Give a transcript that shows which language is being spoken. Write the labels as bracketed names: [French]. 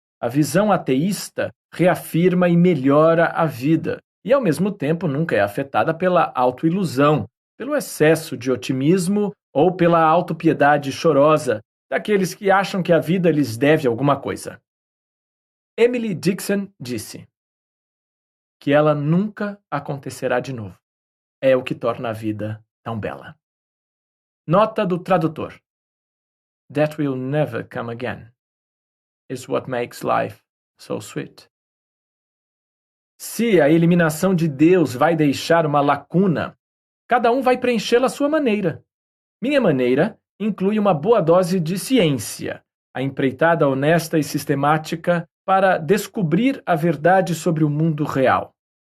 [Portuguese] A visão ateísta reafirma e melhora a vida, e ao mesmo tempo nunca é afetada pela autoilusão, pelo excesso de otimismo ou pela autopiedade chorosa daqueles que acham que a vida lhes deve alguma coisa. Emily Dixon disse que ela nunca acontecerá de novo. É o que torna a vida tão bela. Nota do tradutor. [English] That will never come again is what makes life so sweet. [Portuguese] Se a eliminação de Deus vai deixar uma lacuna, cada um vai preenchê-la à sua maneira. Minha maneira inclui uma boa dose de ciência, a empreitada honesta e sistemática para descobrir a verdade sobre o mundo real.